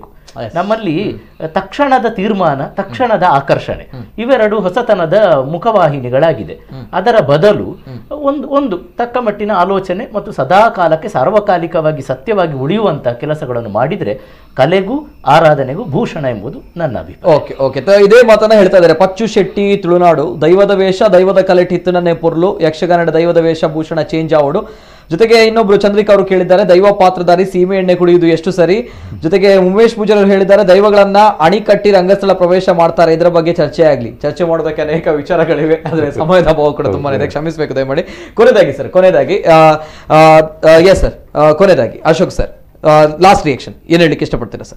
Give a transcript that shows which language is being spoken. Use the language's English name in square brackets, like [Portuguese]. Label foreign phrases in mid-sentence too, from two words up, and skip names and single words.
[Kannada] ನಮ್ಮಲ್ಲಿ ತಕ್ಷಣದ ತೀರ್ಮಾನ, ತಕ್ಷಣದ ಆಕರ್ಷಣೆ ಇವೆರಡು ಹೊಸತನದ ಮುಖವಾಹಿನಿಗಳಾಗಿದೆ. ಅದರ ಬದಲು ಒಂದು ತಕ್ಕ ಮಟ್ಟಿನ ಆಲೋಚನೆ ಮತ್ತು ಸದಾ ಕಾಲಕ್ಕೆ ಸಾರ್ವಕಾಲಿಕವಾಗಿ ಸತ್ಯವಾಗಿ ಉಳಿಯುವಂತಹ ಕೆಲಸಗಳನ್ನು ಮಾಡಿದ್ರೆ ಕಲೆಗೂ ಆರಾಧನೆಗೂ ಭೂಷಣ ಎಂಬುದು ನನ್ನ ಅಭಿಪ್ರಾಯ. ಓಕೆ ಇದೇ ಮಾತನ್ನ ಹೇಳ್ತಾ ಇದ್ದಾರೆ ಪಚ್ಚು ಶೆಟ್ಟಿ ತುಳುನಾಡು. [Tulu] ದೈವದ ವೇಷ ದೈವದ ಕಲೆ ಟಿತ್ತನೇ ಪೊರ್ಲು, ಯಕ್ಷಗಾನದ ದೈವದ ವೇಷ ಭೂಷಣ ಚೇಂಜ್ ಆವಡು. [Kannada] ಜೊತೆಗೆ ಇನ್ನೊಬ್ರು ಚಂದ್ರಿಕಾ ಅವರು ಕೇಳಿದ್ದಾರೆ ದೈವ ಪಾತ್ರಧಾರಿ ಸೀಮೆ ಎಣ್ಣೆ ಕುಡಿಯುವುದು ಎಷ್ಟು ಸರಿ. ಜೊತೆಗೆ ಉಮೇಶ್ ಪೂಜಾರಿ ಅವರು ಹೇಳಿದ್ದಾರೆ ದೈವಗಳನ್ನ ಅಣಿಕಟ್ಟಿ ರಂಗಸ್ಥಳ ಪ್ರವೇಶ ಮಾಡ್ತಾರೆ, ಇದರ ಬಗ್ಗೆ ಚರ್ಚೆ ಮಾಡೋದಕ್ಕೆ ಅನೇಕ ವಿಚಾರಗಳಿವೆ, ಆದ್ರೆ ಸಮಯದ ಅಭಾವ ಕೂಡ ತುಂಬಾ ಇದೆ, ಕ್ಷಮಿಸಬೇಕು ದಯಮಾಡಿ. ಕೊನೆಯದಾಗಿ ಎಸ್ ಸರ್, ಕೊನೆಯದಾಗಿ ಅಶೋಕ್ ಸರ್ [English] last reaction [Kannada] ಏನ್ ಹೇಳಲಿಕ್ಕೆ ಇಷ್ಟಪಡ್ತೀರಾ ಸರ್?